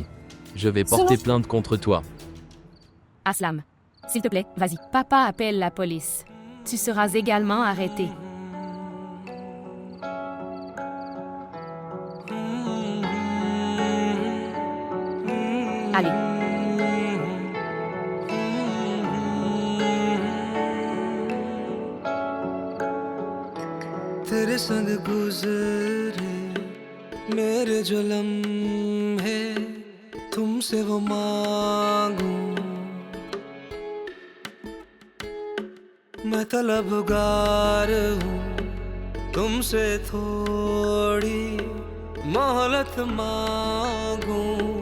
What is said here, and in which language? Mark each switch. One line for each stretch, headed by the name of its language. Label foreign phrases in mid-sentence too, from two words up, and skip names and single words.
French: Je vais porter plainte contre toi. Aslam. S'il te plaît, vas-y. Papa appelle la police. Tu seras également arrêté. Allez.
Hindi: तेरे संग गुजरे मेरे जो लम्हे तुमसे वो मांगूं मैं तलबगार हूँ तुमसे थोड़ी मोहलत मांगूं